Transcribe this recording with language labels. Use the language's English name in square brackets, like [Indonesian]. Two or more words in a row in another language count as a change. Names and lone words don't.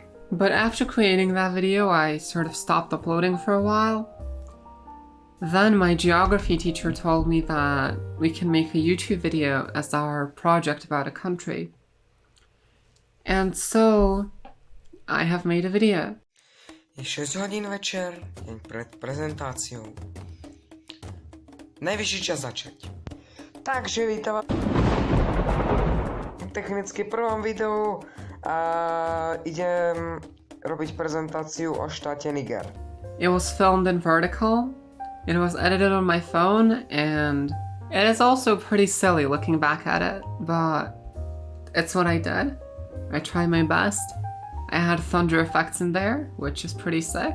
[English] But after creating that video, I sort of stopped uploading for a while. Then my geography teacher told me that we can make a YouTube video as our project about a country. And so I have made a video. [Slovak] Je 6 hodín večer, deň pred prezentáciou. Najvyšší čas začať. Takže vítam technicky prvom videu a idem robiť prezentáciu o štáte Niger. [English] It was filmed in vertical. It was edited on my phone, and it is also pretty silly looking back at it, but it's what I did. I tried my best. I had thunder effects in there, which is pretty sick.